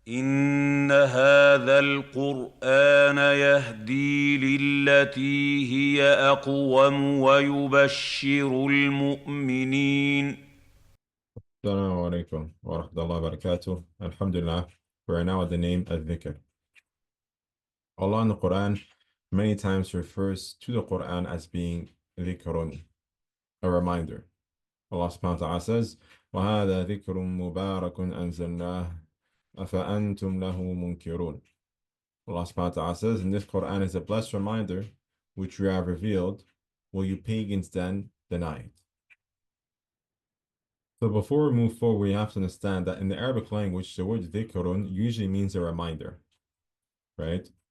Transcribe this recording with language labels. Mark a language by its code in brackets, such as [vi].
[ar] إن هذا القرآن يهدي للتي هي أقوم ويبشر المؤمنين. Assalamu alaikum wa rahmatullahi wa barakatuh. Alhamdulillah. [en] We are now at the name الذكر. Allah in the Quran many times refers to the Quran as being dhikrun, a reminder. [ar] Allah subhanahu wa ta'ala says, وَهَذَا ذِكْرٌ مُبَارَكٌ أَنزَلْنَاهُ أَفَأَنْتُمْ لَهُ مُنْكِرُونَ. [en] Allah subhanahu wa ta'ala says, and this Quran is a blessed reminder which we have revealed. Will you pagans then deny it? So before we move forward, we have to understand that in the Arabic language, the word dhikrun usually means a reminder, right?